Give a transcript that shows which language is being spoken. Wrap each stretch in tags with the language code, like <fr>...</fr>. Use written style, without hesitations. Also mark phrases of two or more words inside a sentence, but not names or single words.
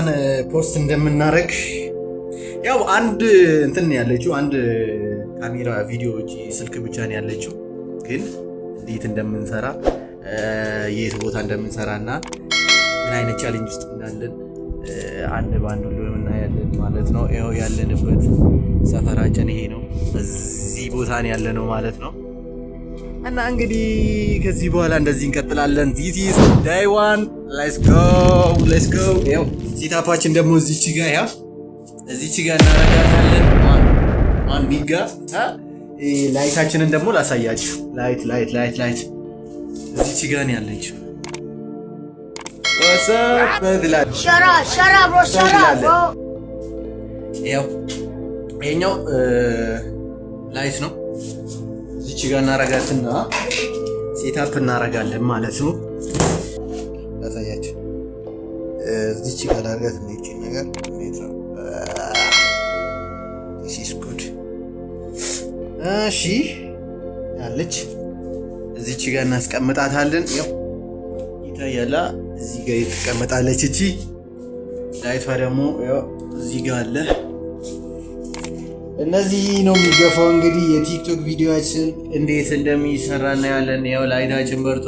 <am>ፖስት እንደምናደርግ ያው አንድ እንትን ያለችው አንድ ካሜራ ቪዲዮ ስልክ ብቻ ነው ያለችው። ግን እንዴት እንደምንሰራ የት ቦታ እንደምንሰራና ምን አይነት ቻሌንጅ ውስጥ እንዳለን አንድ ባንድ ሁሉ እናያለን ማለት ነው። ያው ያለንበት ሰፈራችን ይሄ ነው። እዚህ ቦታ ነው ያለነው ማለት ነው። እና እንግዲህ ከዚህ በኋላ እንደዚህ እንቀጥላለን።</am> <en>this is day one. let's go</en> <am>ያው ሴታፓችን ደግሞ እዚች ጋር ያው እዚች ጋር እናረጋታለን። ማን ቢጋ ላይታችንን ደግሞ ላሳያችሁ። ላይት እዚች ጋር ነው ያለችው።</am> <en>what's up</en> <am>በድላል ሸራ bro ያው ይሄኛው ላይት ነው። እዚች ጋር እናረጋትና ሴታፕ እናረጋለን ማለት ነው። ላሳያችሁ። እዚች ጋር እናረጋት ነው። እቺ ነገር እንዴት ነው?</am> <en>this is good።</en> <am>እሺ ያለች እዚች ጋር እናስቀምጣታለን። ያው ይታያላ፣ እዚህ ጋር ትቀመጣለች። እቺ ላይቷ ደግሞ ያው እዚህ ጋር አለ። እነዚህ ነው የሚገፋው። እንግዲህ የቲክቶክ ቪዲዮአችን እንዴት እንደሚሰራ እናያለን። ያው ላይታችን</am>